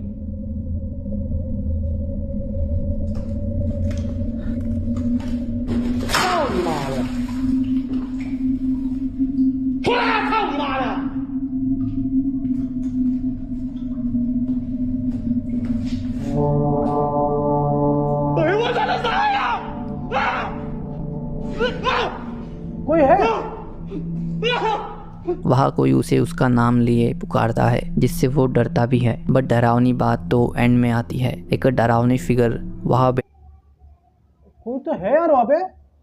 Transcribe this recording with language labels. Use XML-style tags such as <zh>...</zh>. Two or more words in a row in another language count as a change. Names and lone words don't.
<zh>操你妈的！出来！操你妈的！哎呦我操！这啥呀？</zh> <hi>कोई है? वहाँ कोई उसे उसका नाम लिए पुकारता है जिससे वो डरता भी है। बट डरावनी बात तो एंड में आती है। एक डरावनी फिगर वहाँ कोई तो है यार वहाँ पे।</hi>